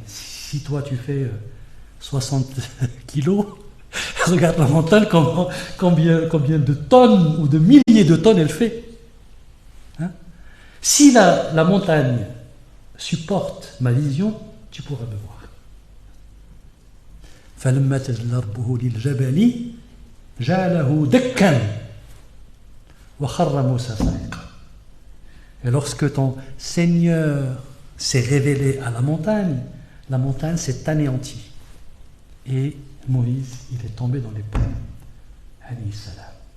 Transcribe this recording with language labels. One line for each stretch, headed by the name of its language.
French: Si toi tu fais 60 kilos, regarde la montagne, combien de tonnes ou de milliers de tonnes elle fait. Si la montagne supporte ma vision, tu pourras me voir.
Arabic: فلما تجلى ربه للجبل جعله دكا وخر موسى صعقا.
French: Et lorsque ton Seigneur s'est révélé à la montagne s'est anéantie. Et Moïse, il est tombé dans les pommes.
Arabic: Alayhi salam.